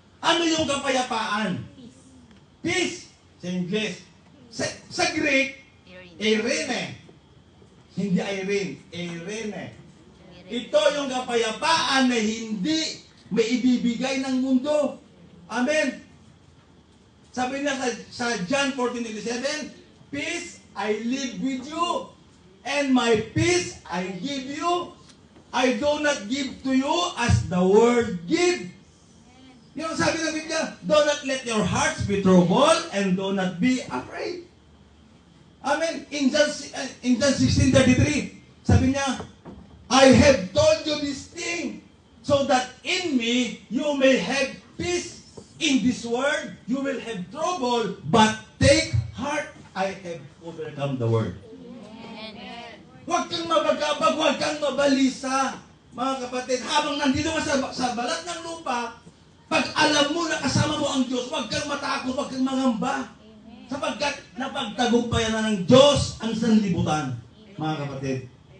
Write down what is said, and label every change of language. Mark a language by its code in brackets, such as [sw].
[tl] Ano yung kapayapaan? Peace. Sa English. Sa Greek, eirene. Hindi Irene, eirene. Ito yung kapayapaan na hindi may ibibigay ng mundo. Amen. Sabi niya [en] sa John 14:11, peace I live with you, and my peace I give you. I do not give to you as the world give. [tl] Yung sabi ng Biblia, [en] do not let your hearts be troubled and do not be afraid. Amen. In John 16:33, [tl] sabi niya, [en] I have told you this thing so that in me you may have peace. In this world you will have trouble, but take heart, I have overcome the world. [tl] Huwag kang mabagabag, huwag kang mabalisa, mga kapatid. Habang nandito ka sa balat ng lupa, Pag alam mo na kasama mo ang Diyos, huwag kang matakot, huwag kang mangamba. Sapagkat napagtagumpayan na ng Diyos ang sanlibutan, mga kapatid.